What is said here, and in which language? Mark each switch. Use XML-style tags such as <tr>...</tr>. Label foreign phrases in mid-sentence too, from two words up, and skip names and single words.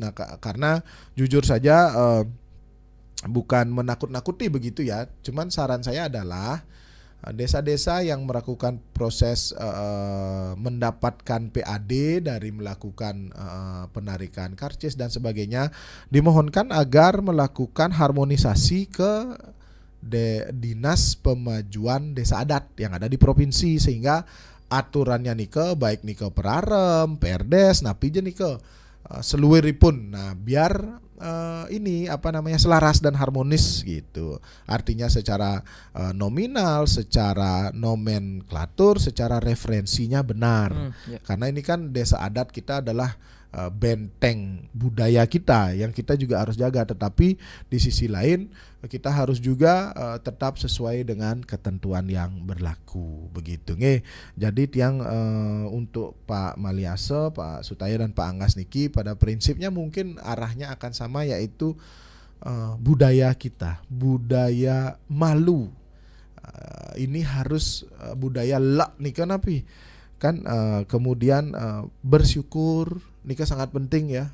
<id>Nah, karena jujur saja bukan menakut-nakuti begitu ya, cuman saran saya adalah desa-desa yang melakukan proses mendapatkan PAD dari melakukan penarikan karcis dan sebagainya, dimohonkan agar melakukan harmonisasi ke Dinas Pemajuan Desa Adat yang ada di provinsi, sehingga aturannya nike baik nike Perarem, Perdes,</id> <ban>napi je nike seluruhipun.</ban> <id>Nah, biar selaras dan harmonis gitu. Artinya secara nominal, secara nomenklatur, secara referensinya benar. Karena ini kan desa adat kita adalah benteng budaya kita yang kita juga harus jaga, tetapi di sisi lain kita harus juga tetap sesuai dengan ketentuan yang berlaku begitu nggih. Jadi tiang untuk Pak Maliase, Pak Sutaya dan Pak Anggas niki pada prinsipnya mungkin arahnya akan sama, yaitu budaya kita, budaya malu. Ini harus budaya lak nih kan kemudian bersyukur nikah sangat penting ya.</id>